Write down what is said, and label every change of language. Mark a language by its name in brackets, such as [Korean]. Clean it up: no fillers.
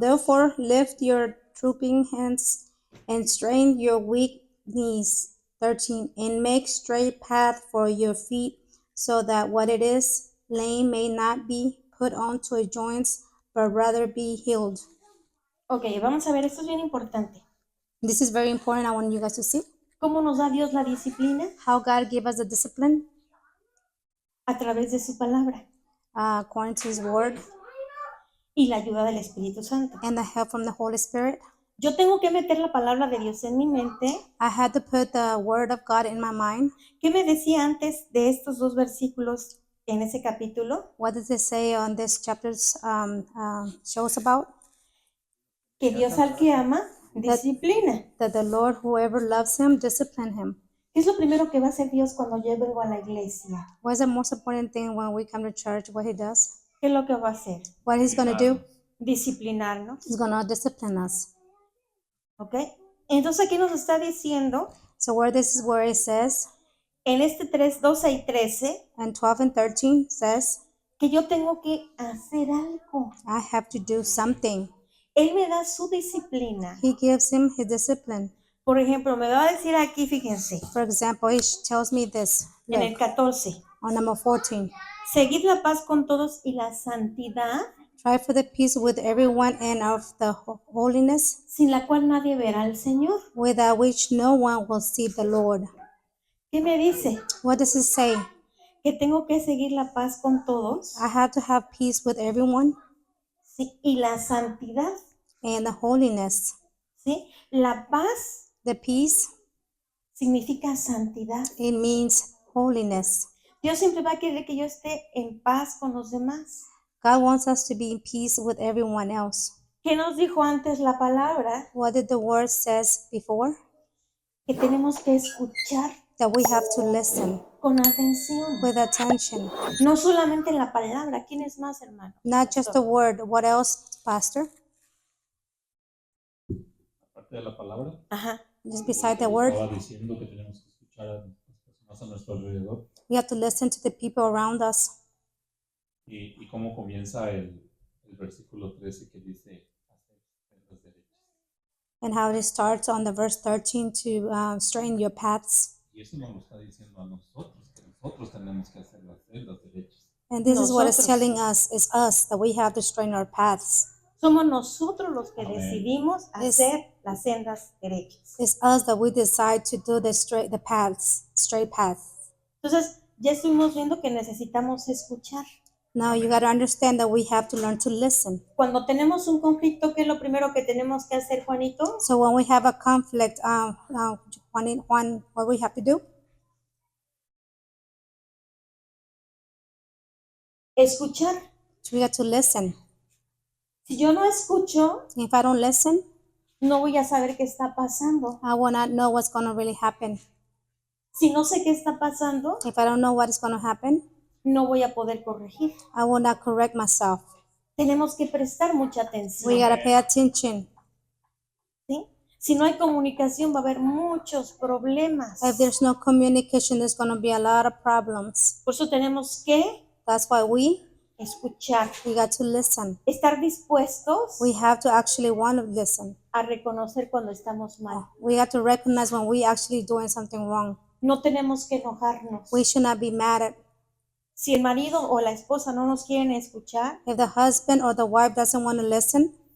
[English] Therefore, lift your drooping hands and strain your weak knees. 13. And make straight path for your feet, so that what it is lame may not be put onto a joints, but rather be healed. [Spanish] Ok, vamos a ver, esto es bien importante. [English] This is very important. I want you guys to see [Spanish] ¿Cómo nos da Dios la disciplina? [English] how God gave us the discipline [Spanish] A través de su palabra [English] according to His Word [Spanish] y la ayuda del Espíritu Santo. [English] and the help from the Holy Spirit. [Spanish] Yo tengo que meter la palabra de Dios en mi mente. [English] I had to put the Word of God in my mind. [Spanish] ¿Qué me decía antes de estos dos versículos en ese capítulo? [English] What does it say on this chapter's shows about? [Spanish] Que Dios al que ama, disciplina. [English] That the Lord, whoever loves him, discipline him. [Spanish] ¿Qué es lo primero que va a hacer Dios cuando yo vengo a la iglesia? [English] What is the most important thing when we come to church? What he does? [Spanish] ¿Qué es lo que va a hacer? [English] What he's going to do? [Spanish] Disciplinarnos. [English] He's going to discipline us. [Spanish] ¿Ok? Entonces aquí nos está diciendo, [English] So where this is where it says, [Spanish] en este 3, 12 y 13, [English] and 12 and 13 says, [Spanish] que yo tengo que hacer algo. [English] I have to do something. [Spanish] Él me da su disciplina. [English] He gives him his discipline. [Spanish] Por ejemplo, me va a decir aquí, fíjense, [English] For example, he tells me this. [Spanish] en el [English] Look, [Spanish] 14, [English] on number 14. [Spanish] seguid la paz con todos y la santidad, [English] Try for the peace with everyone and of the holiness, [Spanish] sin la cual nadie verá al Señor. [English] without which no one will see the Lord. [Spanish] ¿Qué me dice? [English] What does it say? [Spanish] Que tengo que seguir la paz con todos, [English] I have to have peace with everyone [Spanish] ¿sí? Y la santidad, [English] and the holiness. [Spanish] ¿sí? La paz [English] The peace, [Spanish] significa santidad. [English] it means holiness. [Spanish] Dios siempre va a querer que yo esté en paz con los demás. [English] God wants us to be in peace with everyone else. [Spanish] ¿Qué nos dijo antes la palabra? [English] What did the word says before? [Spanish] Que tenemos que escuchar [English] That we have to listen [Spanish] con atención. [English] with attention. [Spanish] No solamente en la palabra. ¿Quién es más, hermano? [English] Not just the word. What else, Pastor? [Spanish] aparte de la palabra, Ajá. [English] Just beside the word, [Spanish] estaba diciendo que tenemos que escuchar a las personas a nuestro alrededor [English] we have to listen to the people around us. [Spanish] y cómo comienza el versículo 13 que dice hacer sendas derechas. [English] And how it starts on the verse 13 to straighten your paths. [Spanish] Y eso nos lo está diciendo a nosotros, que nosotros tenemos que hacer las sendas derechas. [English] And this is what it's [Spanish] Nosotros. [English] telling us, is us, that we have to straighten our paths. [Spanish] Somos nosotros los que Amén. decidimos hacer las sendas derechas. [English] It's us that we decide to do the straight paths. [Spanish] Entonces, ya estuvimos viendo que necesitamos escuchar. [English] Now you got to understand that we have to learn to listen. [Spanish] Cuando tenemos un conflicto, ¿qué es lo primero que tenemos que hacer, Juanito? [English] So when we have a conflict, Juan, what we have to do? [Spanish] Escuchar. [English] So we have to listen. [Spanish] Si yo no escucho, [English] If I don't listen, [Spanish] no voy a saber qué está pasando. [English] I will not know what's going to really happen. [Spanish] Si no sé qué está pasando, [English] If I don't know what is going to happen, [Spanish] no voy a poder corregir. [English] I will not correct myself. [Spanish] Tenemos que prestar mucha [English] We got to pay attention. [Spanish] ¿Sí? Si no hay comunicación, va a haber muchos problemas. [English] If there's no communication, there's going to be a lot of problems. [Spanish] Por eso tenemos que [English] That's why we [Spanish] escuchar, [English] got to listen. [Spanish] estar dispuestos [English] We have to actually want to listen. [Spanish] a reconocer cuando estamos mal. [English] We have to recognize when we actually doing something wrong. [Spanish] No tenemos que enojarnos. [English] We should not be mad at [Spanish] Si el marido o la esposa no nos quieren escuchar, [English] if the husband or the wife doesn't want to listen,